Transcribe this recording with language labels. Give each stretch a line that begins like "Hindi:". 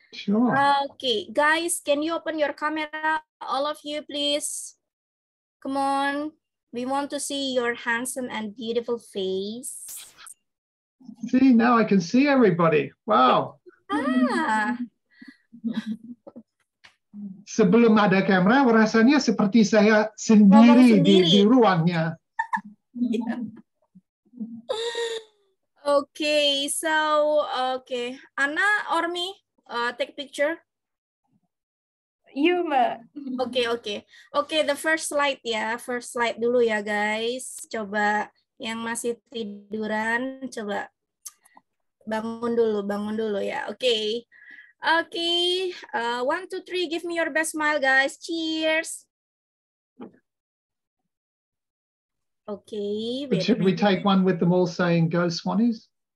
English: Sure. Okay, guys, can you open your camera, all of you, please? Come on, we want to see your handsome and beautiful face. See, now I can see everybody. Wow. Ah.
Indonesian: Sebelum ada kamera, rasanya seperti saya sendiri di ruangnya.
English: Yeah. Okay, so okay, Anna or me, take picture. You, Mbak. Okay, the first slide ya, first slide dulu ya guys.
Indonesian: Coba yang masih tiduran, coba bangun dulu ya.
English: Okay. 1, 2, 3, give me your best smile, guys. Cheers. Okay. Should we take one with them all saying "Go Swannies"?